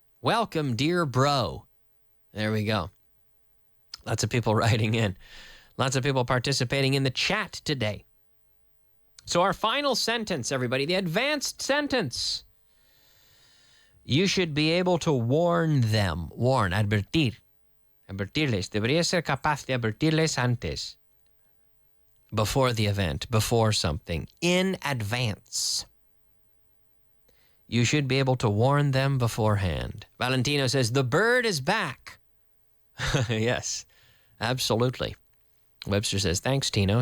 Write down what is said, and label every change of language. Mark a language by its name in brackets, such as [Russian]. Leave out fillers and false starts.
[English] Welcome, dear bro. There we go. Lots of people writing in. Lots of people participating in the chat today. So our final sentence, everybody, the advanced sentence. You should be able to warn them. [Spanish] Warn, advertir. Advertirles. Debería ser capaz de advertirles antes. [English] Before the event, before something. In advance. You should be able to warn them beforehand. Valentino says, the bird is back. Yes, absolutely. Webster says, thanks, Tino.